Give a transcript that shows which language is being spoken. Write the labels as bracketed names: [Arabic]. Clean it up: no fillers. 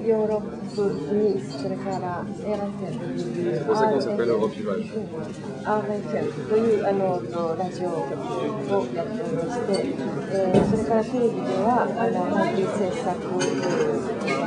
[Japanese] ヨーロップに、それから RFM。 [French] C'est pour ça qu'on s'appelle Europe Image. [Japanese] RFM というラジオ局をやっておりまして、それからテレビでは配給制作、